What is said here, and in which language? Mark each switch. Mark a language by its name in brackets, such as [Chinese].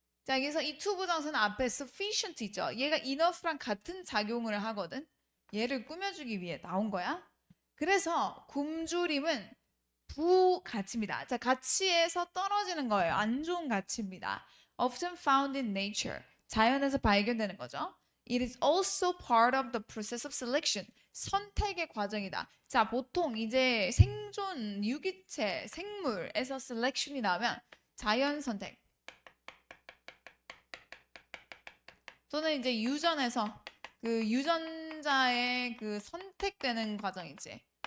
[Korean] 자, 그래서 이 투부정사는 앞에 sufficient 있죠. 얘가 enough랑 같은 작용을 하거든. 얘를 꾸며주기 위해 나온 거야. 그래서 굶주림은 부가치입니다. 자, 가치에서 떨어지는 거예요. 안 좋은 가치입니다. [English] Often found in nature. [Korean] 자연에서 발견되는 거죠. [English] It is also part of the process of selection. [Korean] 선택의 과정이다. 자, 보통 이제 생존, 유기체, 생물에서 selection이 나오면 자연 선택 또는 이제 유전에서 그 유전자의 그 선택되는 과정이지.